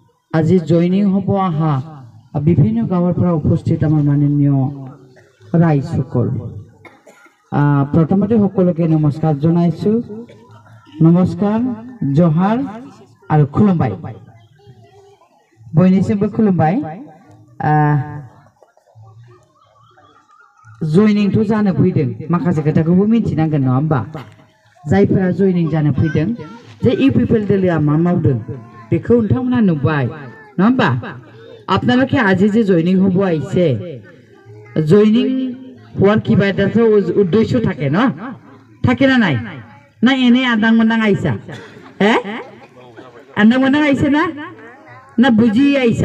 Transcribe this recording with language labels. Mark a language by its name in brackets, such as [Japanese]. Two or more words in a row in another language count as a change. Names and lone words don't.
[Assamese] আজি জইনিং হ'ব আহা বিভিন্ন গাঁৱৰ পৰা উপস্থিত আমাৰ মাননীয় ৰাইজসকল, প্ৰথমতে সকলোকে নমস্কাৰ জনাইছোঁ। নমস্কাৰ, জহাৰ আৰু খুলুমবাই, [Bodo] बयनिसिमबो खुलुमबाय। जयनिंथ' जानो फैदों, माखासे खोथाखौबो मिथिनांगोन नङा होमबा? जायफोरा जयनिं जानो फैदों जे ইউপিপিএল দলীয় मा मावदों बेखौ नोंथांमोना नुबाय नङा होमबा? [Assamese] আপোনালোকে আজি যে জয়নিং হ'ব আহিছে, জয়নিং হোৱাৰ কিবা এটা উদ্দেশ্য থাকে ন? থাকে না নাই? না এনে আদাং মন্দাং আহিছা? হে আদাং মন্দাং আহিছে না না বুজি আহিছা?